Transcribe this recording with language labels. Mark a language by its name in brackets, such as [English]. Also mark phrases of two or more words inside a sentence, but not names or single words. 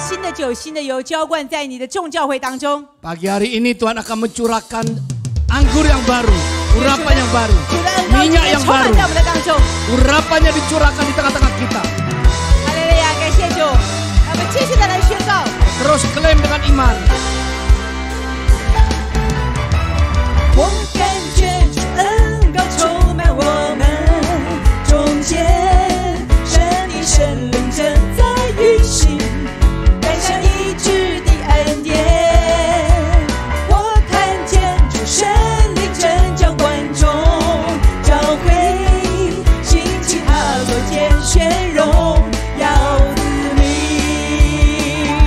[Chinese] 的酒、新的油浇灌在你的众教会当中。 [Indonesian] Pagi hari ini Tuhan akan mencurahkan anggur yang baru, urapan yang baru, [Chinese] 主的恩膏今 [Indonesian] minyak [Chinese] 天 [Indonesian] yang [Chinese] 充满 [Indonesian] baru. [Chinese] 在我们的当中。 [Indonesian] Urapannya dicurahkan di tengah-tengah kita. [Chinese] 哈利路亚，感谢主。让我们继续的来宣告。 [Indonesian] Terus klaim dengan iman. [Chinese] 我感觉主恩膏充满我们中间，神的圣灵正在运行，感谢医治的恩典。我看见主圣灵正叫观众教会兴起他所拣选荣耀子民。